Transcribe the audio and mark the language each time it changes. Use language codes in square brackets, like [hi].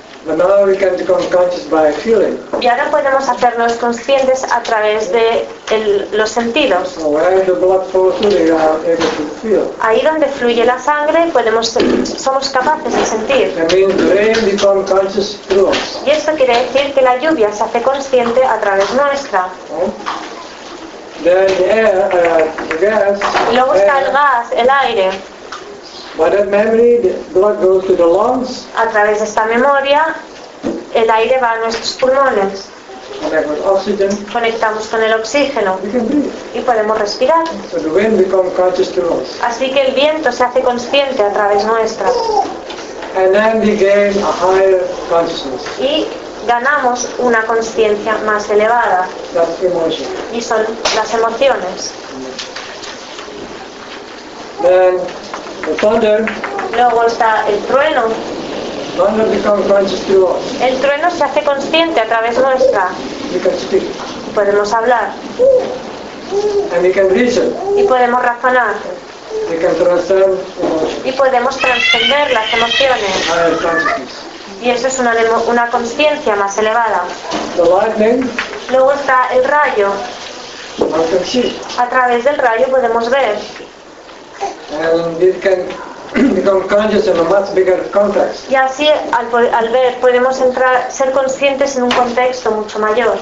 [en] But now we can become conscious by feeling. [es] Y ahora podemos hacernos conscientes a través de los sentidos. [en] So where the blood flows through, you are able to feel. [es] Ahí donde fluye la sangre, somos capaces de sentir. [en] That means the rain becomes conscious through us. [es] Y esto quiere decir que la lluvia se hace consciente a través nuestra. [en] Then the air, the gas, [es] luego está [en] air, [es] el gas, el aire. [en] By that memory, the blood goes to the lungs. [es] A través de esta memoria, el aire va a nuestros pulmones. [en] Oxygen, [es] conectamos con el oxígeno. [en] We can breathe. [es] Y podemos respirar. [en] So the wind becomes conscious to us. [es] Así que el viento se hace consciente a través nuestra. [en] And then we gain a higher consciousness. [es] Y ganamos una conciencia más elevada. [en] That's emotion. [es] Y son las emociones. [en] Then, the thunder, [es] luego está el trueno. [en] Thunder becomes conscious to us. [es] El trueno se hace consciente a través nuestra. [en] We can speak. [es] Podemos hablar. [en] And we can reason. [es] Y podemos razonar. [en] We can transcend. [es] Y podemos transcender las emociones. Y eso es una conciencia más elevada. [en] The lightning, [es] luego está el rayo. [en] We can see. [es] A través del rayo podemos ver. [en] And it can become conscious in a much bigger context. [es] Y así al ver podemos ser conscientes en un contexto mucho mayor.